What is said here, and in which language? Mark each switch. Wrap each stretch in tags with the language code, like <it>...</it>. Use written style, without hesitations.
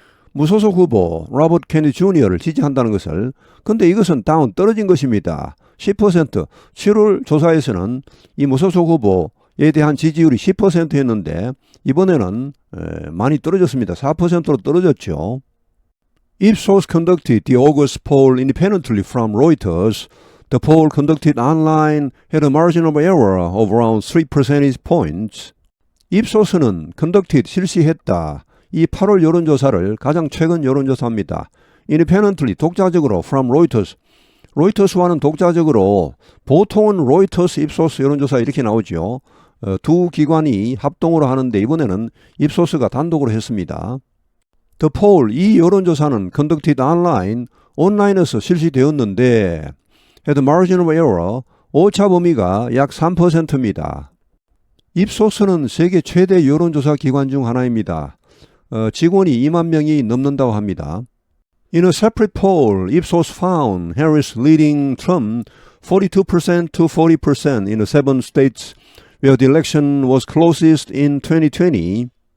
<ko>무소속 후보 로버트 케네디 주니어를 지지한다는 것을. 근데 이것은 다운 떨어진 것입니다. 10%. 7월 조사에서는 이 무소속 후보에 대한 지지율이 10%였는데 이번에는 많이 떨어졌습니다. 4%로 떨어졌죠.</ko> <en>Ipsos conducted the August poll independently from Reuters. The poll conducted online had a margin of error of around 3 percentage points.</en> <ko>ipsos는</ko> <en>conducted</en> <ko>실시했다. 이 8월 여론조사를 가장 최근 여론조사입니다.</ko> <en>Independently</en> <ko>독자적으로</ko> <en>from Reuters.</en> <ko>로이터스와는 독자적으로 보통은 로이터스, 입소스 여론조사 이렇게 나오죠. 두 기관이 합동으로 하는데 이번에는 입소스가 단독으로 했습니다.</ko> <en>The poll,</en> <ko>이 여론조사는</ko> <en>conducted online,</en> <ko>온라인에서 실시되었는데</ko> <en>had margin of error,</en> <ko>오차 범위가 약 3%입니다. 입소스는 세계 최대 여론조사 기관 중 하나입니다. 직원이 2만 명이 넘는다고 합니다.</ko> <en>In a separate poll, Ipsos found Harris leading Trump 42% to 40% in the 7 states where the election was closest in 2020.</en>